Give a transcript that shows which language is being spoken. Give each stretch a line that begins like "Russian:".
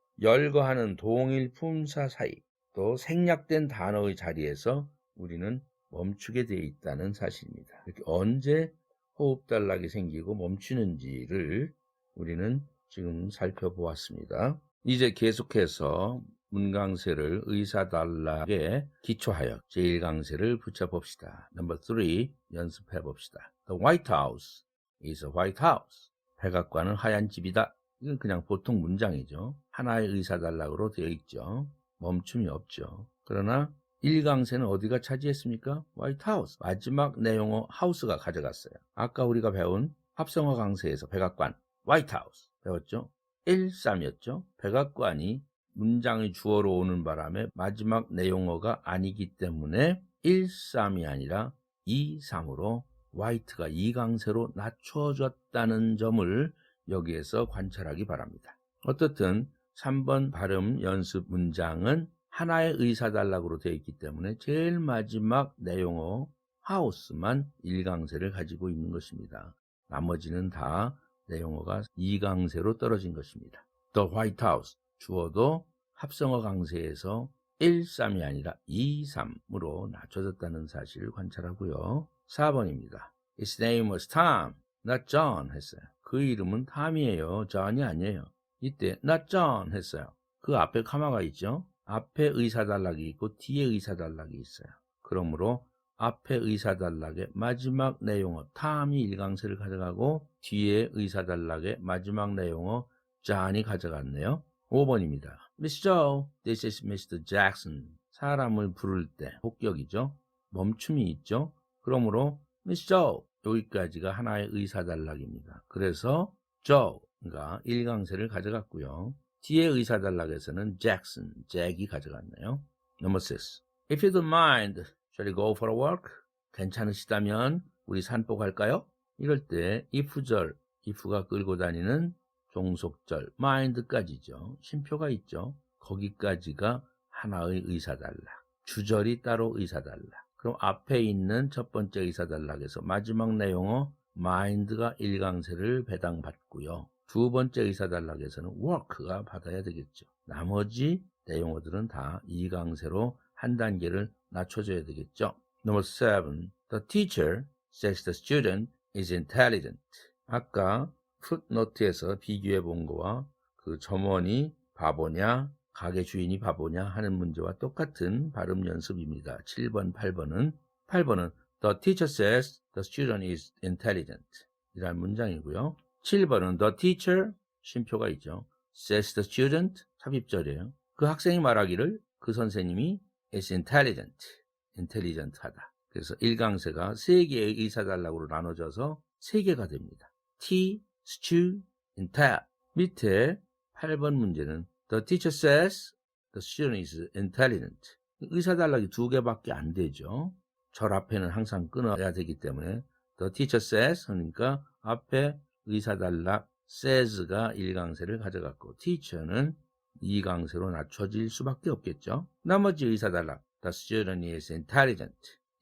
Korean: 열거하는 동일 품사 사이. 또 생략된 단어의 자리에서 우리는 멈추게 되어 있다는 사실입니다. 이렇게 언제 호흡 단락이 생기고 멈추는지를 우리는 지금 살펴보았습니다. 이제 계속해서 문강세를 의사단락에 기초하여 제1강세를 붙여봅시다. 넘버 3 연습해봅시다.
English: The White House is a white house.
Korean: 백악관은 하얀 집이다. 이건 그냥 보통 문장이죠. 하나의 의사단락으로 되어 있죠. 멈춤이 없죠. 그러나 1강세는 어디가 차지했습니까? 화이트 하우스. 마지막 내용어 하우스가 가져갔어요. 아까 우리가 배운 합성어 강세에서 백악관, 화이트 하우스 배웠죠? 1, 3이었죠. 백악관이 문장의 주어로 오는 바람에 마지막 내용어가 아니기 때문에 1, 3이 아니라 2, 3으로 화이트가 2강세로 낮춰졌다는 점을 여기에서 관찰하기 바랍니다. 어떻든 3번 발음 연습 문장은 하나의 의사단락으로 되어 있기 때문에 제일 마지막 내용어 하우스만 1강세를 가지고 있는 것입니다. 나머지는 다 내용어가 2강세로 떨어진 것입니다. The White House 주어도 합성어 강세에서 1, 3이 아니라 2, 3으로 낮춰졌다는 사실을 관찰하고요. 4번입니다.
English: His name was Tom, not John
Korean: 했어요. 그 이름은 탐이에요. John이 아니에요. 이때
English: not John
Korean: 했어요. 그 앞에 카마가 있죠. 앞에 의사단락이 있고 뒤에 의사단락이 있어요. 그러므로 앞에 의사단락의 마지막 내용어 탐이 1강세를 가져가고 뒤에 의사단락의 마지막 내용어 John이 가져갔네요. 5번입니다.
English: Miss Joe, this is Mr. Jackson.
Korean: 사람을 부를 때 혹격이죠. 멈춤이 있죠. 그러므로 Miss Joe 여기까지가 하나의 의사단락입니다. 그래서 Joe가 1강세를 가져갔고요. 뒤에 의사단락에서는 Jackson, 잭이 가져갔네요.
English: Number 6. If you don't mind, shall we go for a walk?
Korean: 괜찮으시다면 우리 산복할까요? 이럴 때 if절, if가 끌고 다니는 종속절, mind까지죠. 쉼표가 있죠. 거기까지가 하나의 의사단락. 주절이 따로 의사단락. 그럼 앞에 있는 첫 번째 의사단락에서 마지막 내용어 mind가 1강세를 배당받고요. 두 번째 의사단락에서는 work가 받아야 되겠죠. 나머지 내용어들은 다 2강세로 한 단계를 낮춰줘야 되겠죠.
English: Number 7. The teacher says the student is intelligent.
Korean: 아까 풋노트에서 비교해 본 거와 그 점원이 바보냐 가게 주인이 바보냐 하는 문제와 똑같은 발음 연습입니다. 7번, 8번은
English: The teacher says the student is intelligent
Korean: 이라는 문장이고요. 7번은
English: The teacher,
Korean: 쉼표가 있죠.
English: Says the student,
Korean: 삽입절이에요. 그 학생이 말하기를 그 선생님이
English: is intelligent,
Korean: intelligent하다. 그래서 1강세가 3개의 의사단락으로 나눠져서 3개가 됩니다. T, stew, intel. 밑에 8번 문제는
English: The teacher says the student is intelligent.
Korean: 의사단락이 2개밖에 안 되죠. 절 앞에는 항상 끊어야 되기 때문에
English: The teacher says
Korean: 하니까 앞에 의사단락 says가 1강세를 가져갔고 teacher는 2강세로 낮춰질 수밖에 없겠죠. 나머지 의사단락
English: The student is intelligent.